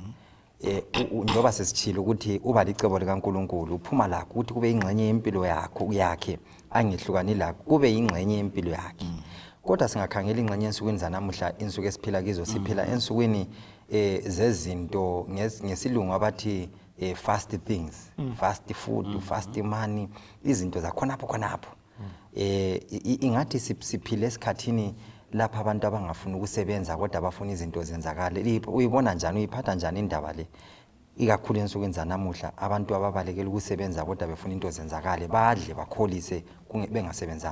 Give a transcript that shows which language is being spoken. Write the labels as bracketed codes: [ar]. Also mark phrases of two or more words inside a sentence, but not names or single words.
[nd] Njoba sesichilo ukuthi uba licebo likaNkulunkulu uphuma la ukuthi kube ingxenye yempilo yakhe angihlukani la kube ingxenye yempilo yakhe. Kodwa singakhangela ingxenye ensukwini zanamuhla, insuku esiphila kizo siphila ensukwini zezinto ngesilungu abathi [en] fast things, fast food, fast money, [nd] izinto zakhonapho. Ingathi siphile esikhathini lapha abantu abangafuni ukusebenza kodwa abafuna izinto zenzakale. Uyibona njani, uyiphatha njani indaba le? Ikakhulu ensukwini zanamuhla abantu ababalekela ukusebenza kodwa befuna into zenzakale, badle bakholise bengasebenzanga.